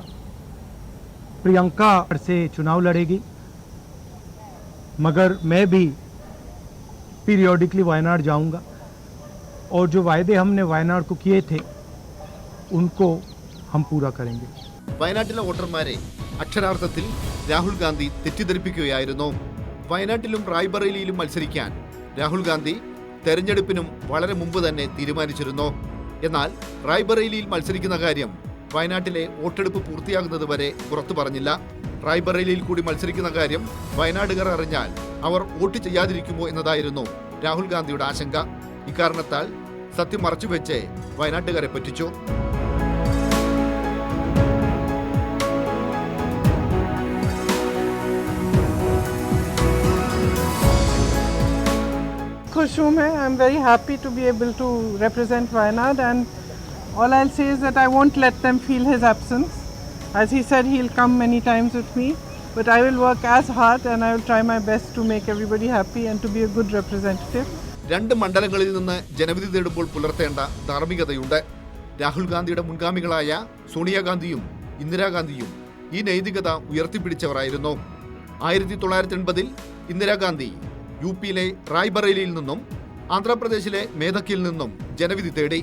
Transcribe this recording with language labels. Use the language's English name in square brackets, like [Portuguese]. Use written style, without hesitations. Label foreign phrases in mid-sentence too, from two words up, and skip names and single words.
[Hindi] प्रियंका से चुनाव लड़ेगी, मगर मैं भी पीरियोडिकली वायनाड जाऊँगा और जो वायदे हमने वायनाड को किए थे उनको हम पूरा करेंगे. [Malayalam] വയനാട്ടിലെ വോട്ടർമാരെ അക്ഷരാർത്ഥത്തിൽ രാഹുൽ ഗാന്ധി തെറ്റിദ്ധരിപ്പിക്കുകയായിരുന്നു. വയനാട്ടിലും റായ്ബറേലിയിലും മത്സരിക്കാൻ രാഹുൽ ഗാന്ധി തെരഞ്ഞെടുപ്പിനും വളരെ മുമ്പ് തന്നെ തീരുമാനിച്ചിരുന്നു. എന്നാൽ റായ്ബറേലിയിൽ മത്സരിക്കുന്ന കാര്യം വയനാട്ടിലെ വോട്ടെടുപ്പ് പൂർത്തിയാകുന്നത് വരെ പുറത്തു പറഞ്ഞില്ല. റായ്ബറേലിയിൽ കൂടി മത്സരിക്കുന്ന കാര്യം വയനാടുകാർ അറിഞ്ഞാൽ അവർ വോട്ട് ചെയ്യാതിരിക്കുമോ എന്നതായിരുന്നു രാഹുൽ ഗാന്ധിയുടെ ആശങ്ക. ഇക്കാരണത്താൽ സത്യം മറച്ചുവെച്ച് വയനാട്ടുകാരെ പറ്റിച്ചു. [Hindi] खुश हूँ मैं. [English] I'm very happy to be able to represent Wayanad, and all I'll say is that I won't let them feel his absence. As he said, he'll come many times with me, but I will work as hard and I will try my best to make everybody happy and to be a good representative. [Malayalam] 2 മണ്ഡലങ്ങളിൽ നിന്ന് ജനവിധി തേടുമ്പോൾ പുലർത്തേണ്ട ധാർമ്മികതയുണ്ട്. രാഹുൽ ഗാന്ധിയുടെ മുൻഗാമികളായ സോണിയാഗാന്ധിയും ഇന്ദിരാഗാന്ധിയും ഈ നൈതികത ഉയർത്തിപ്പിടിച്ചവരായിരുന്നു. 1980-ൽ ഇന്ദിരാഗാന്ധി UPയിലെ റായ്ബറേലിയിൽ നിന്നും ആന്ധ്രാപ്രദേശിലെ മേധക്കിൽ നിന്നും ജനവിധി തേടി.